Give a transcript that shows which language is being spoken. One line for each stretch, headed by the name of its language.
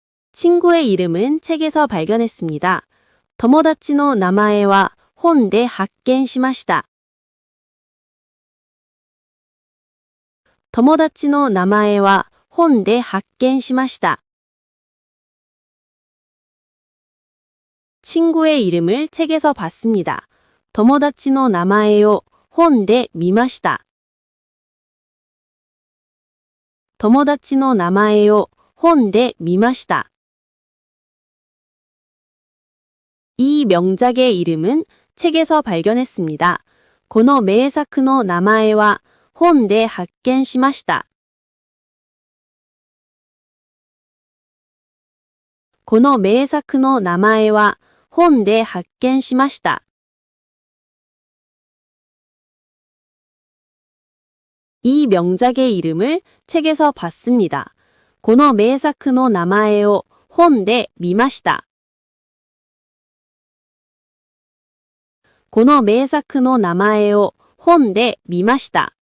Korean: 친구의 이름은 책에서 발견했습니다.
Japanese: 友達の名前は本で発見しました。友達の名前は本で発見しました。
Korean: 친구의 이름을 책에서 봤습니다.
Japanese: 友達の名前を本で見ました。友達の名前を本で見ました。
Korean: 이 명작의 이름은 책에서 발견했습니다.
Japanese: この名作の名前は本で発見しました。この名作の名前は本で発見しました。
Korean: 이 명작의 이름을 책에서 봤습니다.
Japanese: この名作の名前を本で見ました。この名作の名前を本で見ました。